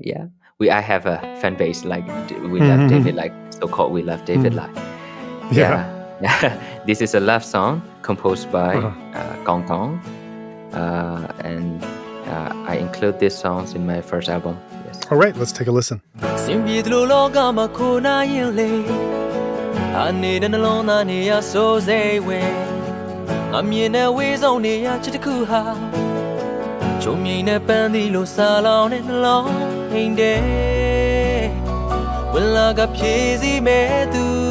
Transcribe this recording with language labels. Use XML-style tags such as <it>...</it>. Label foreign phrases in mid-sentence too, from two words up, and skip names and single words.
<en>Yeah, I have a fan base like we love Mhm. David Lai, so called we love David Mm. Lai. Yeah. Yeah, this is a love song composed by Uh-huh. Gong Gong, and I include these songs in my first album. Yes. All right, let's take a listen.</en> <my>စင်ပြေသလိုလောကမှာခိုးနာရင်လေနေတဲ့နှလုံးသားနေရစိုးစိတ်ဝင်ငါမြင်တဲ့ဝေးဆုံးနေရချစ်တစ်ခုဟာချုံမြိန်နဲ့ပန်းသီးလိုစာလောင်တဲ့နှလုံးအိမ်တဲ့ဝင်လာကဖြည့်စည်းမဲ့သူ</my>